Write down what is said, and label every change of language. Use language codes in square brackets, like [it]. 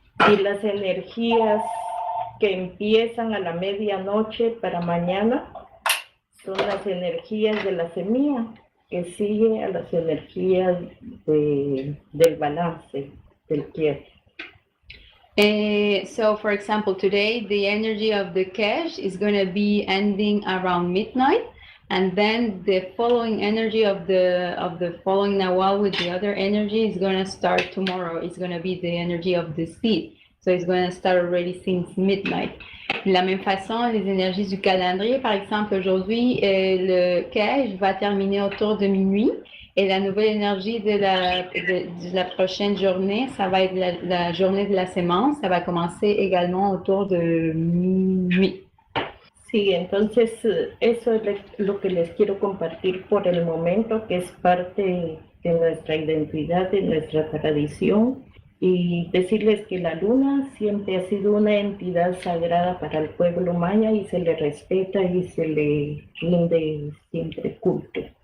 [es] y las energías que empiezan a la medianoche para mañana son las energías de la semilla, que sigue a las energías del balance, del quiet. [en] So, for example, today the energy of the Kesh is going to be ending around midnight, and then the following energy of the following Nawal with the other energy is going to start tomorrow. It's going to be the energy of the seed. So it's going to start already since midnight. [fr] De la même façon, les énergies du calendrier, par exemple, aujourd'hui, le Kesh va terminer autour de minuit. Et la nouvelle énergie de la prochaine journée, ça va être la journée de la sémence. Ça va commencer également autour de minuit. [es] Sí, entonces eso es lo que les quiero compartir por el momento, que es parte de nuestra identidad, de nuestra tradición, y decirles que la luna siempre ha sido una entidad sagrada para el pueblo maya y se le respeta y se le rinde siempre culto.